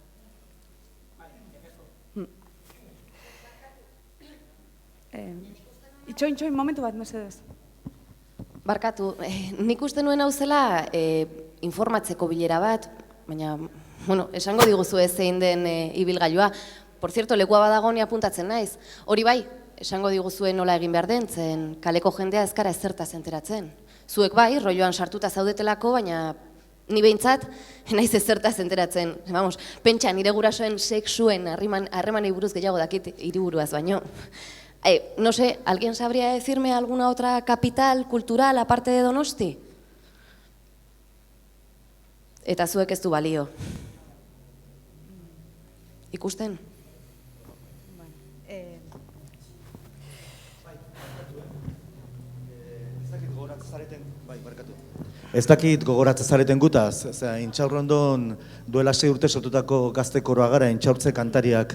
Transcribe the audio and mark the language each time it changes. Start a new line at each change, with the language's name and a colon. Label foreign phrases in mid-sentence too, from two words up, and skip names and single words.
Basque: Itxoin, momentu bat, mesedez. Barkatu, nik uste nuen hau zela informatzeko bilera bat, baina, esango diguzu ez zein den ibilgailua.
Spanish: Por cierto,
Basque: lekua badago ni apuntatzen naiz. Hori bai, esango diguzuen nola egin behar den, zen kaleko jendea ezkara ezertaz enteratzen. Zuek bai, rolloan sartuta zaudetelako, baina ni behintzat, naiz ezertaz enteratzen. Vamos, pentsa nire gurasoen sexuen harremanei buruz gehiago dakit hiriburuaz baino.
Spanish: No sé, ¿alguien sabría decirme alguna otra capital cultural aparte de Donosti?
Basque: Eta zuek ez du balio. Ikusten? Ez dakit gogoratzen zareten gutaz, Intxaurrondon duela 6 urte sortutako gaztekoroa gara, intxaurtze kantariak.